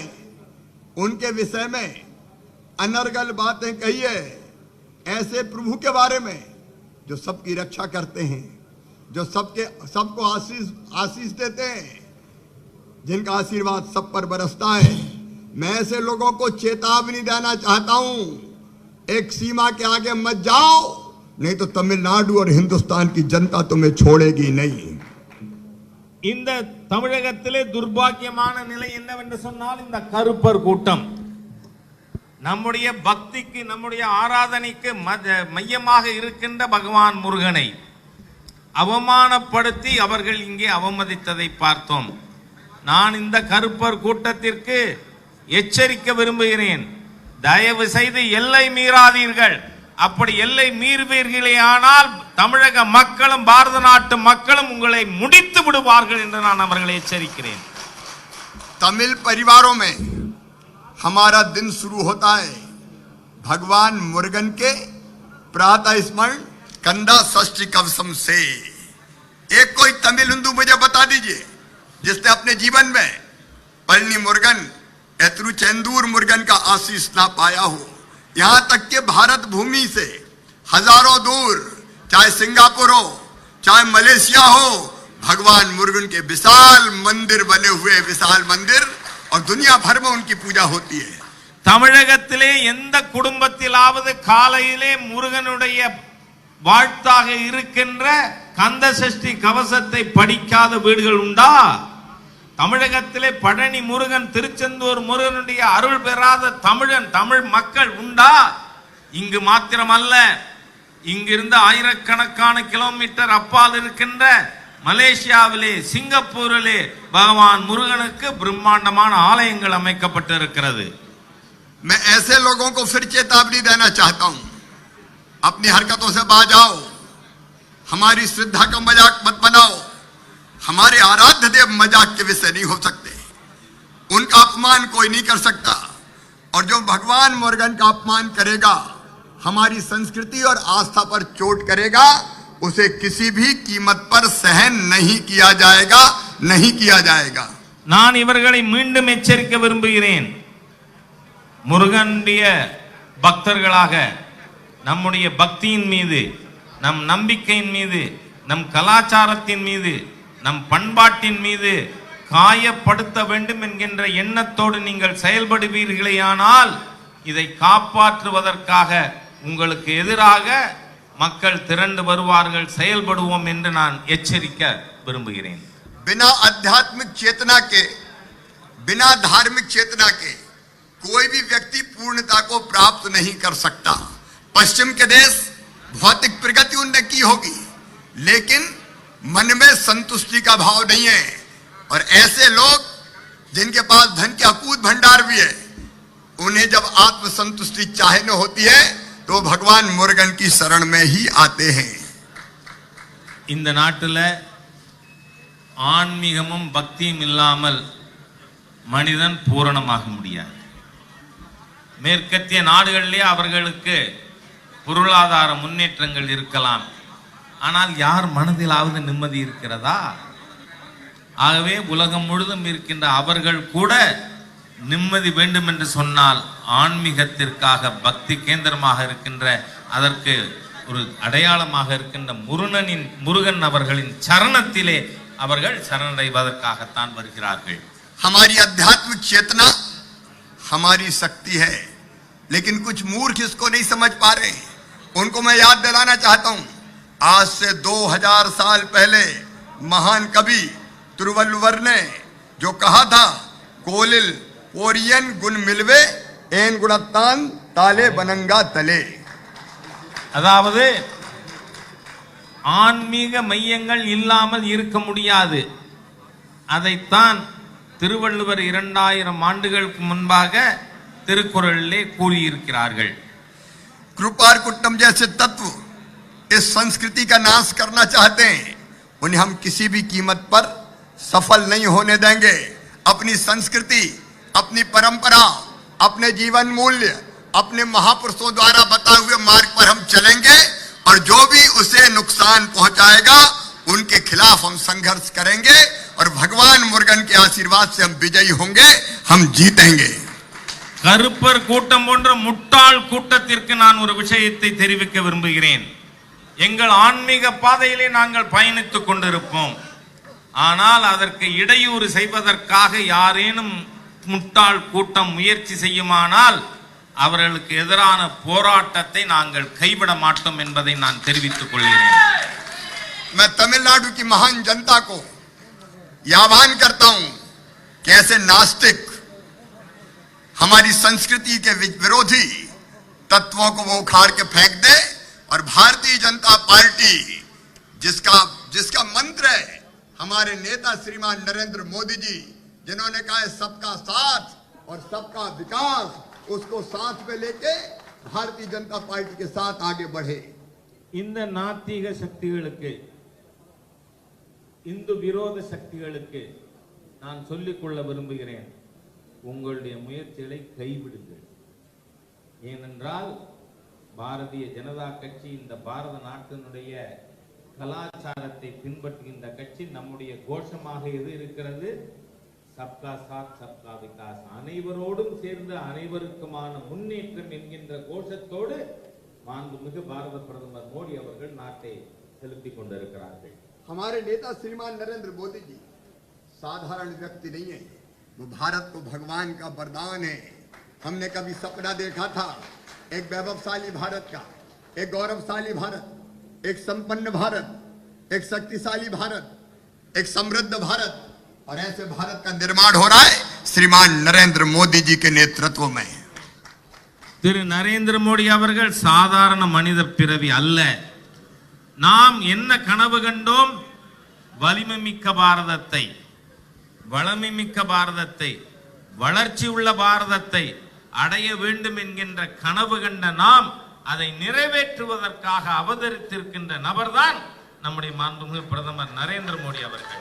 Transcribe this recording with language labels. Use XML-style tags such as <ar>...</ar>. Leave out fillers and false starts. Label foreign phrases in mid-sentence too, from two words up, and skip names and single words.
<hi>उनके विषय में अनर्गल बातें कही है, ऐसे प्रभु के बारे में जो सबकी रक्षा करते हैं, जो सबको आशीष देते हैं, जिनका आशीर्वाद सब पर बरसता है। मैं ऐसे लोगों को चेतावनी देना चाहता हूं, एक सीमा के आगे मत जाओ, नहीं तो तमिलनाडु और हिंदुस्तान की जनता तुम्हें छोड़ेगी नहीं।</hi> <ta>இந்த தமிழகத்திலே துர்பாக்கியமான நிலை என்னவென்று சொன்னால் இந்த கருப்பர் கூட்டம் நம்முடைய பக்திக்கு நம்முடைய ஆராதனைக்கு மையமாக இருக்கின்ற பகவான் முருகனை அவமானப்படுத்தி அவர்கள் இங்கே அவமதித்ததை பார்த்தோம். நான் இந்த கருப்பர் கூட்டத்திற்கு எச்சரிக்க விரும்புகிறேன், தயவு செய்து எல்லை மீறாதீர்கள். அப்படி எல்லை மீறுவீர்களே ஆனால் தமிழக மக்களும் பாரத நாட்டு மக்களும் உங்களை முடித்து விடுவார்கள் என்று நான் அவர்களை எச்சரிக்கிறேன்.</ta> <hi>तमिल परिवारों में हमारा दिन शुरू होता है भगवान मुरुगन के प्रातः स्मरण कंदा षष्ठी कवसम से। एक कोई तमिल हिंदू मुझे बता दीजिए जिसने अपने जीवन में पळनी मुरुगन एतरुचेंदूर मुरुगन का आशीष ना पाया हो। यहां तक कि भारत भूमि से हजारों दूर, चाहे सिंगापुर हो चाहे मलेशिया हो, भगवान मुरुगन के विशाल मंदिर बने हुए, विशाल मंदिर, और दुनिया भर में उनकी पूजा होती है।</hi> <ta>தமிழகத்திலே எந்த குடும்பத்திலாவது காலையிலே முருகனுடைய வாழ்த்தாக இருக்கின்ற கந்த சஷ்டி கவசத்தை படிக்காத வீடுகள் உண்டா? தமிழகத்திலே பழனி முருகன், திருச்செந்தூர் முருகனுடைய அருள் பெறாத தமிழ் மக்கள் உண்டா? இங்கு மாத்திரமல்ல, இங்கிருந்து ஆயிரக்கணக்கான கிலோமீட்டர் அப்பால் இருக்கின்ற மலேசியாவிலே, சிங்கப்பூரிலே பகவான் முருகனுக்கு பிரம்மாண்டமான ஆலயங்கள் அமைக்கப்பட்டிருக்கிறது.</ta> <hi>मैं ऐसे लोगों को फिर चेतावनी देना चाहता हूं, अपनी हरकतों से बाज आओ, हमारी श्रद्धा का मजाक मत बनाओ। हमारे आराध्य देव मजाक के विषय नहीं हो सकते, उनका अपमान कोई नहीं कर सकता। और जो भगवान मुरुगन का अपमान करेगा, हमारी संस्कृति और आस्था पर चोट करेगा, उसे किसी भी कीमत पर सहन नहीं किया जाएगा, नहीं किया जाएगा।</hi> <ta>நான் இவர்களை மீண்டும் எச்சரிக்க விரும்புகிறேன். முருகனுடைய பக்தர்களாக நம்முடைய பக்தியின் மீது, நம் நம்பிக்கையின் மீது, நம் கலாச்சாரத்தின் மீது, நம் பண்பாட்டின் மீது காயப்படுத்த வேண்டும் என்கின்ற எண்ணத்தோடு நீங்கள் செயல்படுவீர்களேயானால் இதை காப்பாற்றுவதற்காக உங்களுக்கு எதிராக மக்கள் திரண்டு வருவார்கள், செயல்படுவோம் என்று நான் எச்சரிக்க விரும்புகிறேன்.</ta> <hi>बिना आध्यात्मिक चेतना के, बिना धार्मिक चेतना के कोई भी व्यक्ति पूर्णता को प्राप्त नहीं कर सकता। पश्चिम के देश भौतिक प्रगति उनने की होगी, लेकिन मन में संतुष्टि का भाव नहीं है। और ऐसे लोग जिनके पास धन के अकूत भंडार भी है, उन्हें जब आत्म संतुष्टि चाहे न होती है तो भगवान मुरुगन की शरण में ही आते हैं।</hi> <ta>இந்த நாட்டில் ஆன்மீகமும் பக்தியும் இல்லாமல் மனிதன் பூரணமாக முடியாது. மேற்கத்திய நாடுகளிலே அவர்களுக்கு பொருளாதார முன்னேற்றங்கள் இருக்கலாம், ஆனால் யார் மனதிலாவது நிம்மதி இருக்கிறதா? ஆகவே உலகம் முழுதும் இருக்கின்ற அவர்கள் கூட நிம்மதி வேண்டும் என்று சொன்னால் ஆன்மீகத்திற்காக பக்தி கேந்திரமாக இருக்கின்ற, அதற்கு ஒரு அடையாளமாக இருக்கின்ற முருகன் அவர்களின் சரணத்திலே அவர்கள் சரணடைவதற்காகத்தான் வருகிறார்கள்.</ta> <hi>हमारी आध्यात्मिक चेतना हमारी शक्ति है, लेकिन कुछ मूर्ख इसको नहीं समझ पा रहे। उनको मैं याद दिलाना चाहता हूं, आज से 2000 साल पहले महान कवि तिरुवल्लुवर ने जो कहा था,</hi> <ta>கோளில் பொறியின் குண மிலவே எண் குணத்தான் தாளை வணங்கா தலை। அதாவது ஆன்மீக மையங்கள் இல்லாமல் இருக்க முடியாது. அதைத்தான் திருவள்ளுவர் 2000 ஆண்டுகளுக்கு முன்பாக திருக்குறளிலே கூறியிருக்கிறார்கள்.</ta> <hi>कृपार कुट्टम जैसे तत्व इस संस्कृति का नाश करना चाहते हैं, उन्हें हम किसी भी कीमत पर सफल नहीं होने देंगे। अपनी संस्कृति, अपनी परंपरा, अपने जीवन मूल्य, अपने महापुरुषों द्वारा बताए हुए मार्ग पर हम चलेंगे, और जो भी उसे नुकसान पहुंचाएगा उनके खिलाफ हम संघर्ष करेंगे, और भगवान मुरुगन के आशीर्वाद से हम विजयी होंगे, हम जीतेंगे।</hi> <ta>கருப்பர் கூட்டம் போன்ற முட்டாள் கூட்டத்திற்கு நான் ஒரு விஷயத்தை தெரிவிக்க விரும்புகிறேன். எங்கள் ஆன்மீக பாதையிலே நாங்கள் பயணித்துக் கொண்டிருப்போம், ஆனால் அதற்கு இடையூறு செய்வதற்காக யாரேனும் முட்டாள் கூட்டம் முயற்சி செய்யுமானால் அவர்களுக்கு எதிரான போராட்டத்தை நாங்கள் கைவிட மாட்டோம் என்பதை நான் தெரிவித்துக் கொள்கிறேன்.</ta> <hi>मैं तमिलनाडु की महान जनता को यह आह्वान करता हूं कि ऐसे नास्तिक हमारी संस्कृति के विरोधी तत्वों को वो उखाड़ के फेंक दे और भारतीय जनता पार्टी जिसका मंत्र है हमारे नेता श्रीमान नरेंद्र मोदी जी जिन्होंने कहा है सबका साथ और सबका विकास, उसको साथ में लेके भारतीय जनता पार्टी के साथ आगे बढ़े.</hi> <ta>இந்த நாத்திக சக்திகளுக்கு, இந்து விரோத சக்திகளுக்கு நான் சொல்லிக்கொள்ள விரும்புகிறேன், உங்களுடைய முயற்சிகளை கைவிடுங்கள். ஏனென்றால் பாரதிய ஜனதா கட்சி இந்த பாரத நாட்டினுடைய கலாச்சாரத்தை பின்பற்றுகின்ற கட்சி. நம்முடைய கோஷமாக எது இருக்கிறது?</ta> <hi>सबका साथ सबका विकास,</hi> <ta>அனைவரோடும் சேர்ந்து அனைவருக்குமான முன்னேற்றம் என்கின்ற கோஷத்தோடு மாண்புமிகு பாரத பிரதமர் மோடி அவர்கள் நாட்டை செலுத்திக் கொண்டிருக்கிறார்கள்.</ta> <hi>हमारे नेता श्रीमान नरेंद्र मोदी जी साधारण व्यक्ति नहीं है, वो भारत को भगवान का वरदान है. हमने कभी सपना देखा था एक वैभवशाली भारत का, एक गौरवशाली भारत, एक संपन्न भारत, एक शक्तिशाली भारत, एक समृद्ध भारत, और ऐसे भारत का निर्माण हो रहा है श्रीमान नरेंद्र मोदी जी के नेतृत्व में.</hi> <ta>திரு நரேந்திர மோடி அவர்கள் சாதாரண மனித பிறவி அல்ல. நாம் என்ன கனவு கண்டோம்? வலிமை மிக்க பாரதத்தை, வளமை மிக்க பாரதத்தை, வளர்ச்சி உள்ள பாரதத்தை அடைய வேண்டும் என்கின்ற கனவு கண்ட நாம் அதை நிறைவேற்றுவதற்காக அவதரித்திருக்கின்ற நபர்தான் நம்முடைய மாண்புமிகு பிரதமர் நரேந்திர மோடி அவர்கள்.</ta>